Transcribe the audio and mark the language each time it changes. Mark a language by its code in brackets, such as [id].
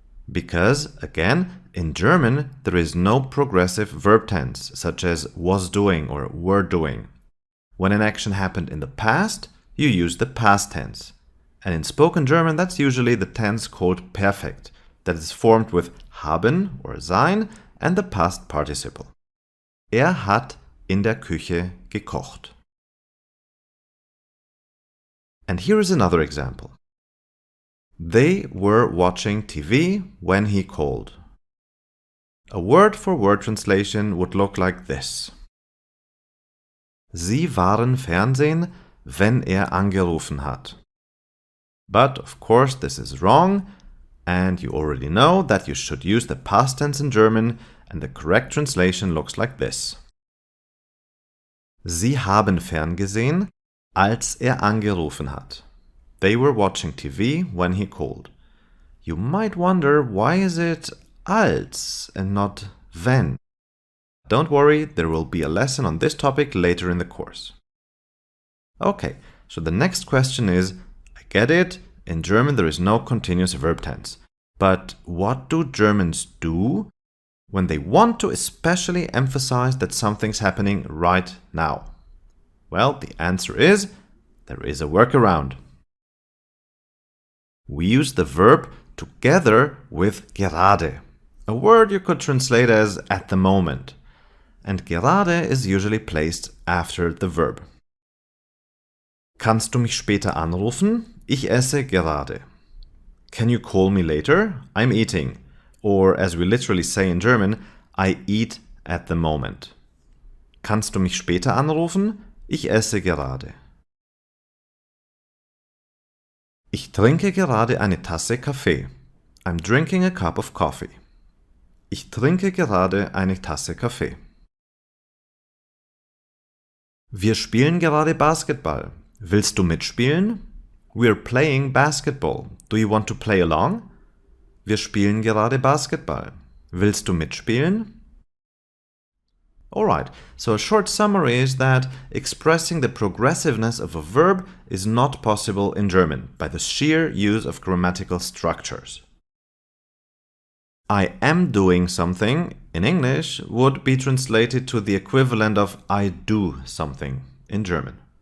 [en] Because, again, in German there is no progressive verb tense, such as was doing or were doing. When an action happened in the past, you use the past tense. And in spoken German, that's usually the tense called perfect, that is formed with haben or sein and the past participle. [de] Hat in der Küche gekocht. [en] And here is another example. They were watching TV when he called. A word-for-word translation would look like this. [de] Sie waren Fernsehen, wenn angerufen hat. [en] But, of course, this is wrong, and you already know that you should use the past tense in German, and the correct translation looks like this. [de] Sie haben ferngesehen, als angerufen hat. [en] They were watching TV when he called. You might wonder, why is it als and not wenn? Don't worry, there will be a lesson on this topic later in the course. Okay, so the next question is, I get it, in German there is no continuous verb tense. But what do Germans do when they want to especially emphasize that something's happening right now? Well, the answer is, there is a workaround. We use the verb together with gerade, a word you could translate as at the moment. And gerade is usually placed after the verb. [de] Kannst du mich später anrufen? Ich esse gerade. [en] Can you call me later? I'm eating. Or as we literally say in German, I eat at the moment. [de] Kannst du mich später anrufen? Ich esse gerade. Ich trinke gerade eine Tasse Kaffee. [en] I'm drinking a cup of coffee. [de] Ich trinke gerade eine Tasse Kaffee. Wir spielen gerade Basketball. Willst du mitspielen? [en] We're playing basketball. Do you want to play along? [de] Wir spielen gerade Basketball. Willst du mitspielen? [en] Alright, so a short summary is that expressing the progressiveness of a verb is not possible in German by the sheer use of grammatical structures. I am doing something in English would be translated to the equivalent of I do something in German.